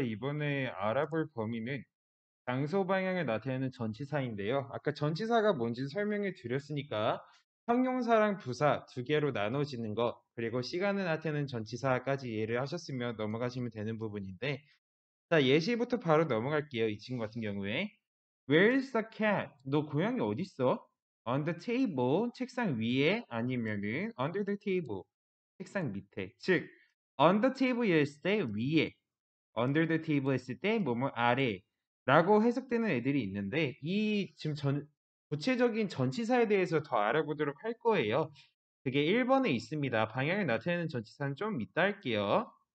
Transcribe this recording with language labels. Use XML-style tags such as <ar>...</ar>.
<ko>이번에 알아볼 범위는 장소 방향을 나타내는 전치사인데요. 아까 전치사가 뭔지 설명해 드렸으니까 형용사랑 부사 두 개로 나눠지는 것, 그리고 시간을 나타내는 전치사까지 이해를 하셨으면 넘어가시면 되는 부분인데, 자, 예시부터 바로 넘어갈게요. 이 친구 같은 경우에.</ko> <en>Where's the cat?</en> <ko>너 고양이 어딨어?</ko> <en>On the table,</en> <ko>책상 위에 아니면은</ko> <en>under the table,</en> <ko>책상 밑에. 즉,</ko> <en>on the table</en> <ko>했을 때 위에,</ko> <en>under the table</en> <ko>했을 때 뭐뭐 아래 라고 해석되는 애들이 있는데 이 지금 구체적인 전치사에 대해서 더 알아보도록 할 거예요. 그게 1번에 있습니다. 방향을 나타내는 전치사는 좀 이따 할게요.</ko>